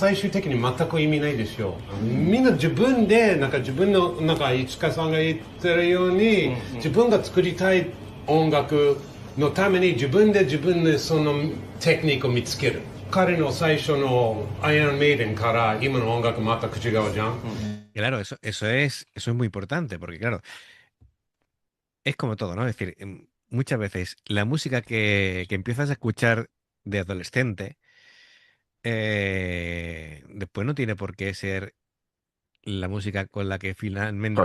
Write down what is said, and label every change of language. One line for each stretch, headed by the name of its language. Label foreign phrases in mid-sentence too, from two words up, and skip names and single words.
Japanese: 最終的に全く意味ないですよ。みんな自分でなんか自分のなんか市川さんが言ってるように、自分が作りたい音楽のために自分でそのテクニックを見つける。彼の最初のアイアンメイデンから今の音楽全く違うじゃん。
Spanish: Claro, eso es muy importante, porque claro, es como todo, ¿no? Es decir, muchas veces la música que empiezas a escuchar de adolescente, después no tiene por qué ser la música con la que finalmente